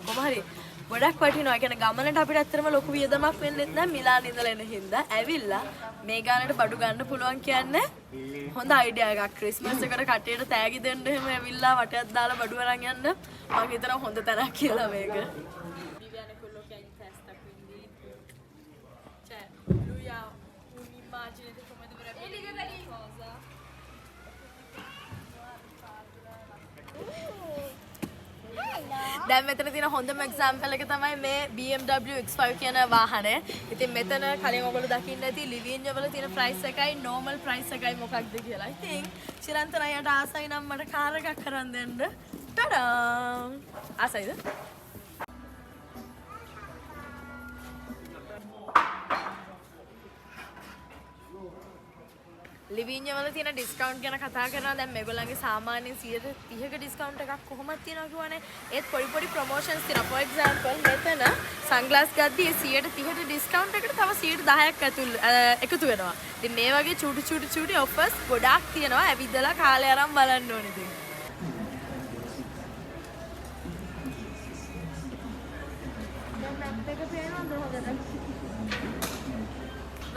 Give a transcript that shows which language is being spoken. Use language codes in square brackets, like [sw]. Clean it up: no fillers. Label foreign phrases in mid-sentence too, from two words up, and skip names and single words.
[si] කොහොම හරි ගොඩක් වටිනවා. ඒ කියන්නේ ගමනට අපිට ඇත්තටම ලොකු වියදමක් වෙන්නේ නැහැ. මිලාන් ඉඳලා එන හින්දා ඇවිල්ලා මේ ගානට බඩු ගන්න පුළුවන් කියන්නේ හොඳ අයිඩියා එකක්. ක්‍රිස්මස් එකට කට්ටියට තෑගි දෙන්න එහෙම ඇවිල්ලා වටයක් දාලා බඩු අරන් යන්න මම හිතනවා හොඳ තැනක් කියලා මේක. [it] Viviane quello che hai in testa, quindi cioè lui ha un'immagine di come dovrebbe essere una cosa. [si] දැන් මෙතන තියෙන හොඳම එක්සැම්පල් එක තමයි මේ BMW X5 කියන වාහනය. ඉතින් මෙතන කලින් ඔයගොල්ලෝ දකින්න ඇති ලිවිඤ්ඤෝ වල තියෙන ප්‍රයිස් එකයි normal ප්‍රයිස් එකයි මොකක්ද කියලා. ඉතින් චිරන්තන අයට ආසයි නම් මට කාර් එකක් කරන් දෙන්න. ටඩා! ආසයිද? ලිවිඤ්ඤෝ වල තියෙන ඩිස්කවුන්ට් ගැන කතා කරනවා. දැන් මේගොල්ලන්ගේ සාමාන්‍යයෙන් 130ක ඩිස්කවුන්ට් එකක් කොහොමද තියනවා කියවනේ. ඒත් පොඩි පොඩි ප්‍රොමෝෂන්ස් තියෙනවා. [en] for example [si] මෙතන සන්ග්ලාස් ගද්දී 130ට ඩිස්කවුන්ට් එකට තව 10%ක් එකතු වෙනවා. ඉතින් මේ වගේ චූටි ඔෆර්ස් ගොඩාක් තියෙනවා. ඇවිදලා කාලේ අරන් බලන්න ඕනේ ඉතින්. දැන් මැප් එක පේනවද හොඳට?